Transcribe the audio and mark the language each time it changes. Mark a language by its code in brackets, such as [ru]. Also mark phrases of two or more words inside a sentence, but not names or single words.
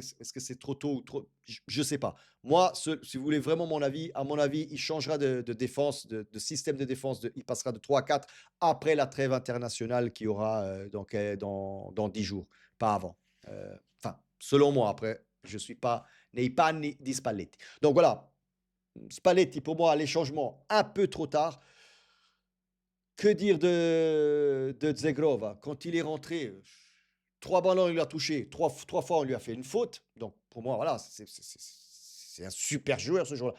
[fr] Est-ce que c'est trop tôt ou trop. Je ne sais pas. Moi, si vous voulez vraiment mon avis, à mon avis, il changera de défense, de système de défense. Il passera de 3 à 4 après la trêve internationale qu'il y aura dans 10 jours, pas avant. Enfin, selon moi, après, je ne suis pas [it] nei panni di Spalletti. [fr] Donc voilà, Spalletti, pour moi, les changements un peu trop tard. Que dire de Zegrova? Quand il est rentré, 3 ballons, il a touché. Trois fois, on lui a fait une faute. Donc pour moi, voilà, c'est un super joueur, ce joueur-là.